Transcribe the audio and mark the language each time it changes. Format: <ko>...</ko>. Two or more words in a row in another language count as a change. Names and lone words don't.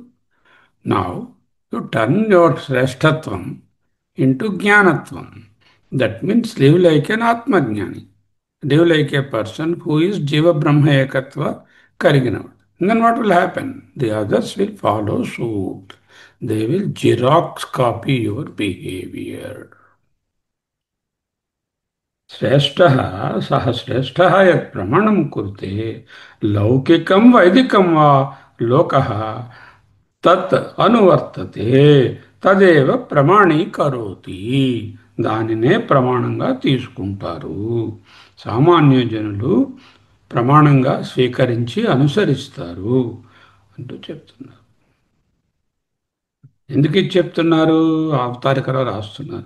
<en>Now you turn your Srashtatvam into Jnanatvam. That means live like an Atmajnani. Live like a person who is</en> <sa>जीव ब्रह्म एकत्व</sa> <en>Kariginavad. And then what will happen? The others will follow suit. They will Xerox copy your behavior.</en> <sa>श्रेष्ठः सः श्रेष्ठः यत् प्रमाणं कुरुते लौकिकं वैदिकं वा लोकः తత్ అనువర్తతే తదేవ ప్రమాణీకరోతి</sa> <te>దానినే ప్రమాణంగా తీసుకుంటారు సామాన్య జనులు ప్రమాణంగా స్వీకరించి అనుసరిస్తారు అంటూ చెప్తున్నారు. ఎందుకు ఇది చెప్తున్నారు? అవతారికలో రాస్తున్నారు.</te>